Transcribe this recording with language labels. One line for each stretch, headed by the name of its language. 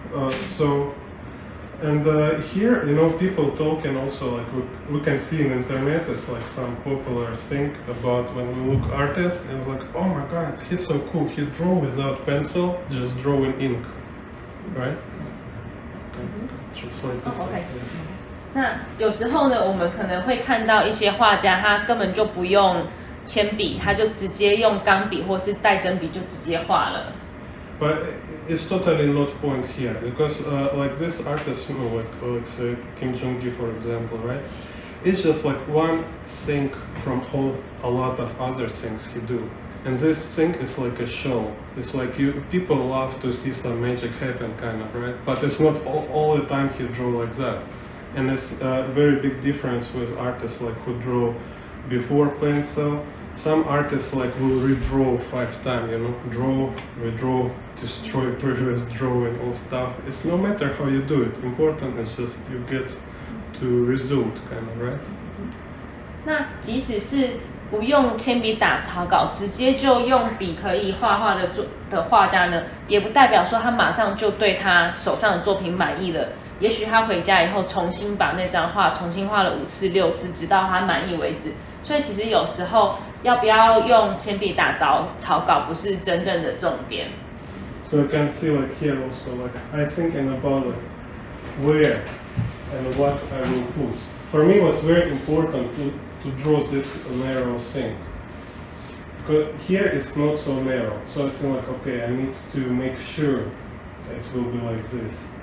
English: So, and here, people talk and also like we can see in internet, it's like some popular thing about when we look artist, and it's like, oh my god, he's so cool, he draw without pencil, just draw in ink, right? Translate this. Okay.
Chinese: 那有时候呢，我们可能会看到一些画家，他根本就不用铅笔，他就直接用钢笔或是带针笔就直接画了。
English: But it's totally not point here because like this artist, like say Kim Jong-gi for example, right? It's just like one thing from a lot of other things he do, and this thing is like a show. It's like people love to see some magic happen, kind of, right? But it's not all the time he draw like that. And it's a very big difference with artists like who draw before pencil. Some artists like will redraw 5 times, draw, redraw, destroy previous drawing and stuff. It's no matter how you do it. Important is just you get to result, kind of, right?
Chinese: 那即使是不用铅笔打草稿，直接就用笔可以画画的画家呢，也不代表说他马上就对他手上的作品满意了。也许他回家以后重新把那张画重新画了5次6次，直到他满意为止。所以其实有时候要不要用铅笔打草稿不是真正的重点。
English: So you can see like here also like I thinking about like where and what I will put. For me, what's very important to draw this narrow thing. Because here it's not so narrow, so it's like okay, I need to make sure it will be like this.